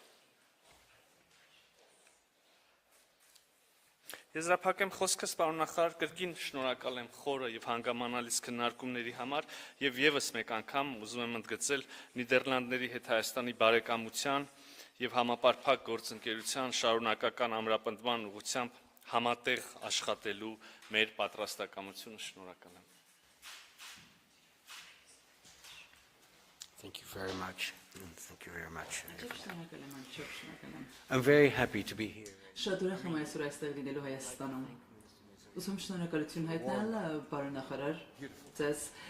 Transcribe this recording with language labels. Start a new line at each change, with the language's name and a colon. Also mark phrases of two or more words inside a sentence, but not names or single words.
Armenian: Եզրափակեմ խոսքս, պարոն նախարար, կրկին շնորհակալ եմ խորը եւ հանգամանալից քննարկումների համար եւ եւս մեկ անգամ ուզում եմ ընդգծել Նիդերլանդների հետ Հայաստանի բարեկամության եւ համապարփակ գործընկերության շարունակական ամրապնդման ուղղությամբ համատեղ աշխատելու մեր պատրաստակամությունը շնորհակալ եմ։
English: Thank you very much. Thank you very much.
Armenian: Շնորհակալ եմ, անչափ շնորհակալ եմ։
English: I'm very happy to be here.
Armenian: Շատ ուրախ եմ այսօր այստեղ լինելու Հայաստանում։ Ուսում շնորհակալություն հայտնել, պարոն նախարար, ձեզ